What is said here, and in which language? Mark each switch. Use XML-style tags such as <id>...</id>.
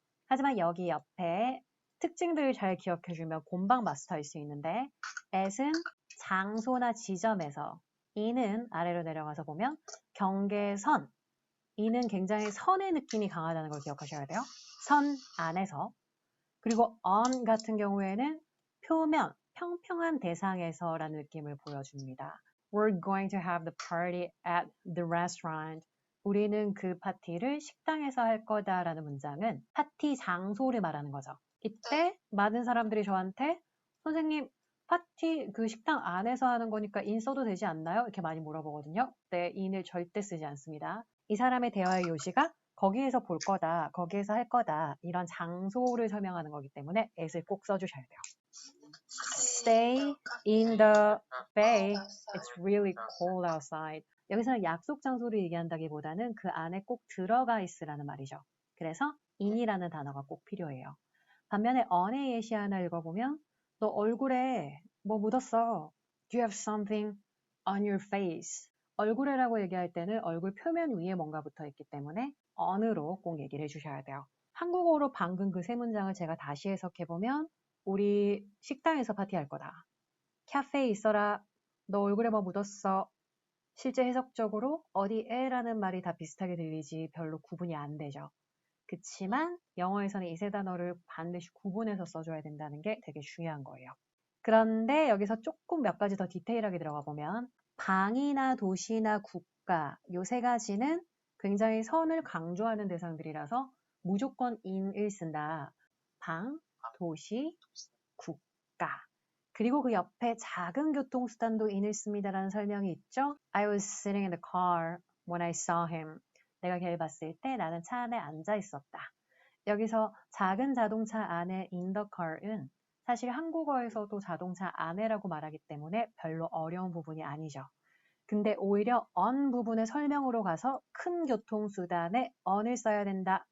<ko>하지만 여기 옆에 특징들을 잘 기억해주면 곰방 마스터일 수 있는데 at은 장소나 지점에서 in은 아래로 내려가서 보면 경계선 in은 굉장히 선의 느낌이 강하다는 걸 기억하셔야 돼요. 선 안에서 그리고 on 같은 경우에는 표면, 평평한 대상에서라는 느낌을 보여줍니다.</ko> <en>We're going to have the party at the restaurant.</en> <ko>우리는 그 파티를 식당에서 할 거다라는 문장은 파티 장소를 말하는 거죠. 이때 많은 사람들이 저한테 선생님 파티 그 식당 안에서 하는 거니까 in 써도 되지 않나요? 이렇게 많이 물어보거든요. 네, in을 절대 쓰지 않습니다. 이 사람의 대화의 요지가 거기에서 볼 거다, 거기에서 할 거다 이런 장소를 설명하는 거기 때문에 at을 꼭 써주셔야 돼요.</ko> <en>Stay in the bay. It's really cold outside.</en> <ko>여기서는 약속 장소를 얘기한다기보다는 그 안에 꼭 들어가 있으라는 말이죠. 그래서 in이라는 단어가 꼭 필요해요. 반면에 on의 예시 하나 읽어보면 너 얼굴에 뭐 묻었어.</ko> <en>Do you have something on your face?</en> <ko>얼굴에라고 얘기할 때는 얼굴 표면 위에 뭔가 붙어 있기 때문에 on으로 꼭 얘기를 해주셔야 돼요. 한국어로 방금 그 세 문장을 제가 다시 해석해보면 우리 식당에서 파티할 거다. 카페에 있어라. 너 얼굴에 뭐 묻었어. 실제 해석적으로 어디에라는 말이 다 비슷하게 들리지 별로 구분이 안 되죠. 그치만 영어에서는 이 세 단어를 반드시 구분해서 써줘야 된다는 게 되게 중요한 거예요. 그런데 여기서 조금 몇 가지 더 디테일하게 들어가 보면 방이나 도시나 국가 요 세 가지는 굉장히 선을 강조하는 대상들이라서 무조건 in을 쓴다. 방, 도시, 국가. 그리고 그 옆에 작은 교통수단도 in을 씁니다라는 설명이 있죠.</ko> <en>I was sitting in the car when I saw him.</en> <ko>내가 걔를 봤을 때 나는 차 안에 앉아 있었다. 여기서 작은 자동차 안에 in the car은 사실 한국어에서도 자동차 안에라고 말하기 때문에 별로 어려운 부분이 아니죠. 근데 오히려 on 부분의 설명으로 가서 큰 교통수단에 on을 써야 된다.</ko>